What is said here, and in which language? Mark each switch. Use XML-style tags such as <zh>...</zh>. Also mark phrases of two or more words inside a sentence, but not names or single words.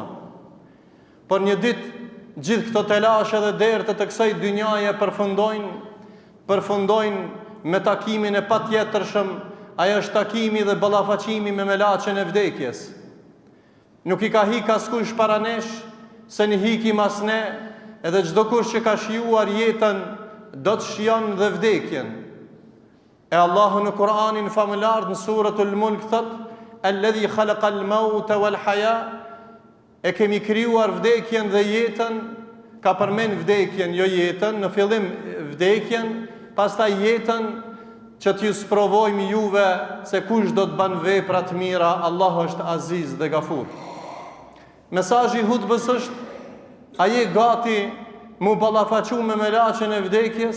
<sq>Por një ditë gjithë këto telashe dhe dertë të kësaj dynjaje përfundojnë me takimin e patjetërshëm, ajo është takimi dhe ballafaqimi me melaçen e vdekjes. Nuk i ka hik askush para nesh, se një hikim as ne, edhe çdo kush që ka shijuar jetën do të shijon dhe vdekjen. E Allahu në Kur'anin famëlar në suratul Mulk thot:</sq> <ar>"الذي خلق الموت والحياة",</ar> <sq>e kemi krijuar vdekjen dhe jetën. Ka përmend vdekjen, jo jetën, në fillim vdekjen, pastaj jetën, që t'ju sprovojmë juve se kush do të bën vepra të mira. Allahu është Aziz dhe Gafur. Mesazhi i hutbës është: a je gati mu ballafaqu me melaçen e vdekjes?</sq>